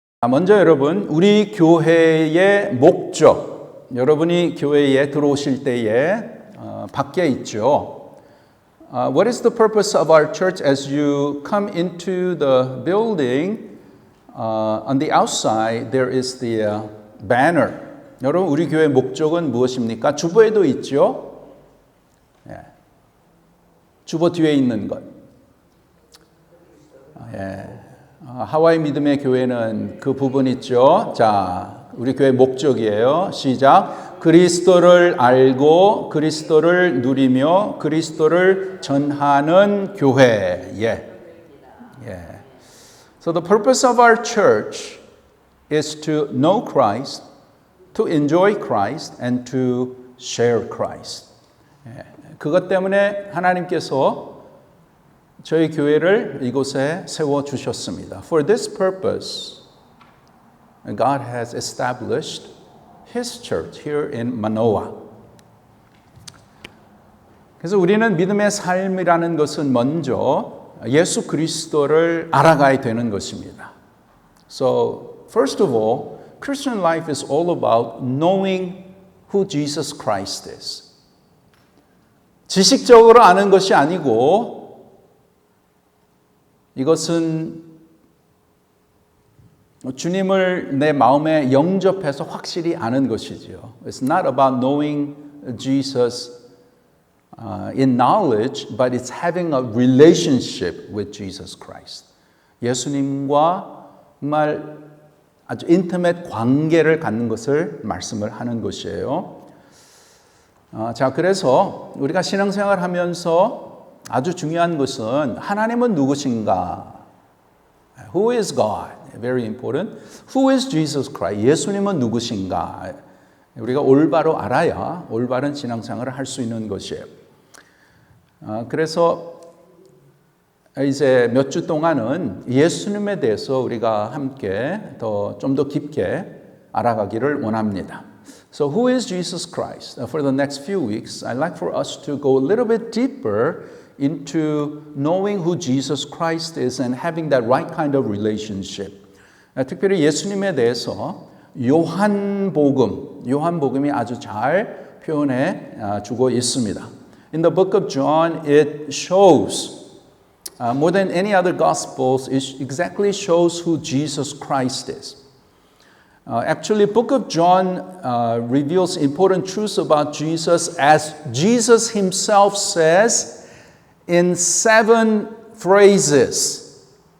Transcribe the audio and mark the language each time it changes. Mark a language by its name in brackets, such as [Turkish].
[Korean] 먼저 여러분, 우리 교회의 목적, 여러분이 교회에 들어오실 때에 밖에 있죠. [English] What is the purpose of our church as you come into the building? On the outside, there is the banner. [Korean] 여러분, 우리 교회의 목적은 무엇입니까? 주보에도 있죠. 주보 뒤에 있는 것. 하와이 믿음의 교회는 그 부분 있죠. 자, 우리 교회 목적이에요. 시작. 그리스도를 알고 그리스도를 누리며 그리스도를 전하는 교회. [English] So the purpose of our church is to know Christ, to enjoy Christ, and to share Christ. [Korean] 그것 때문에 하나님께서 저희 교회를 이곳에 세워주셨습니다. [English] For this purpose, God has established His church here in Manoa. [Korean] 그래서 우리는 믿음의 삶이라는 것은 먼저 예수 그리스도를 알아가야 되는 것입니다. [English] So, first of all, Christian life is all about knowing who Jesus Christ is. [Korean] 지식적으로 아는 것이 아니고 이것은 주님을 내 마음에 영접해서 확실히 아는 것이지요. [English] It's not about knowing Jesus in knowledge, but it's having a relationship with Jesus Christ. [Korean] 예수님과 정말 아주 인티메이트 관계를 갖는 것을 말씀을 하는 것이에요. 자, 그래서 우리가 신앙생활 하면서 아주 중요한 것은 하나님은 누구신가? [English] Who is God? Very important. Who is Jesus Christ? [Korean] 예수님은 누구신가? 우리가 올바로 알아야 올바른 신앙생활을 할 수 있는 것이에요. 그래서 이제 몇 주 동안은 예수님에 대해서 우리가 함께 좀 더 깊게 알아가기를 원합니다. [English] So who is Jesus Christ? For the next few weeks, I'd like for us to go a little bit deeper into knowing who Jesus Christ is and having that right kind of relationship. [Korean] 특별히 예수님에 대해서 요한복음이 아주 잘 표현해 주고 있습니다. [English] In the book of John, it shows more than any other gospels, it exactly shows who Jesus Christ is. Actually, book of John reveals important truths about Jesus as Jesus himself says in 7 phrases.